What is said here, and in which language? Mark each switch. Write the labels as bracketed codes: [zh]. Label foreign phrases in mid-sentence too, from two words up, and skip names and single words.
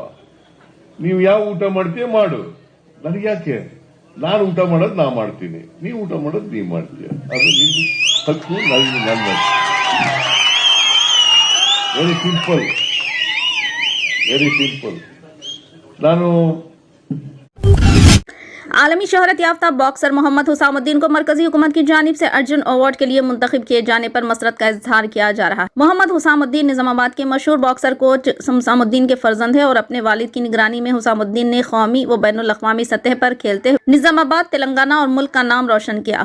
[kn] ನೀವು ಯಾವ ಊಟ ಮಾಡ್ತೀಯ ಮಾಡು. ನನಗೆ ಯಾಕೆ? ನಾನು ಊಟ ಮಾಡೋದು ನಾ ಮಾಡ್ತೀನಿ, ನೀವು ಊಟ ಮಾಡೋದು ನೀ ಮಾಡ್ತೀಯ. ಅದು ನಿನ್ನ ಹಕ್ಕು, ನನ್ನ [en] very simple, very simple. [kn] ನಾನು [ur] عالمی شہرت یافتہ باکسر محمد حسام کو مرکزی حکومت کی جانب سے ارجن ایوارڈ کے لیے منتخب کیے جانے پر مسرت کا اظہار کیا جا رہا ہے. محمد حسام نظام آباد کے مشہور باکسر کوچ حسام الدین کے فرزند ہیں اور اپنے والد کی نگرانی میں حسام الدین نے قومی و بین الاقوامی سطح پر کھیلتے ہوئے نظام آباد، تلنگانہ اور ملک کا نام روشن کیا.